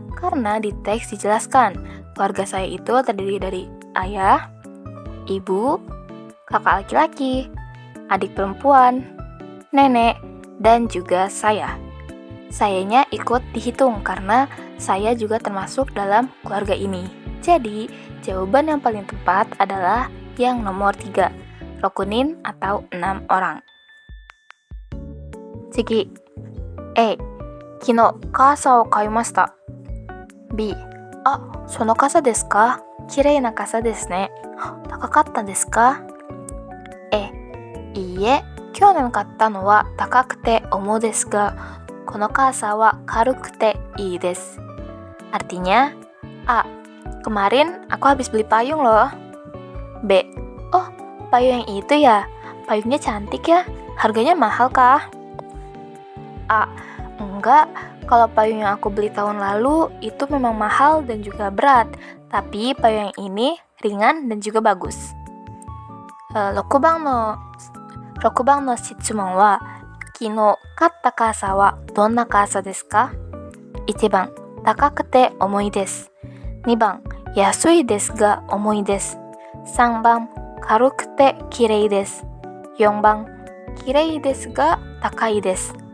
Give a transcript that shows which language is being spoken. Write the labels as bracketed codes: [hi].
[id] Karena di teks dijelaskan keluarga saya itu terdiri dari ayah, ibu, kakak laki-laki, adik perempuan, nenek, dan juga saya. Sayanya ikut dihitung karena saya juga termasuk dalam keluarga ini. Jadi, jawaban yang paling tepat adalah yang nomor 3. Rokunin atau 6 orang. [ja] 次 A 昨日傘を買いました B あ、その傘ですか綺麗な傘ですね高かったですか A いいえ今日の買ったのは高くて重いですが、この傘は軽くていいです。 [id] Artinya, A. Kemarin aku habis beli payung loh. B. Oh, payung yang itu ya? Payungnya cantik ya? Harganya mahal kah? A. Enggak, kalau payung yang aku beli tahun lalu itu memang mahal dan juga berat. Tapi payung yang ini ringan dan juga bagus. [ja] 6番の質問は、昨日買った傘はどんな傘ですか？ 1番、高くて重いです。2番、安いですが重いです。 3番、軽くてきれいです。4番、きれいですが高いです。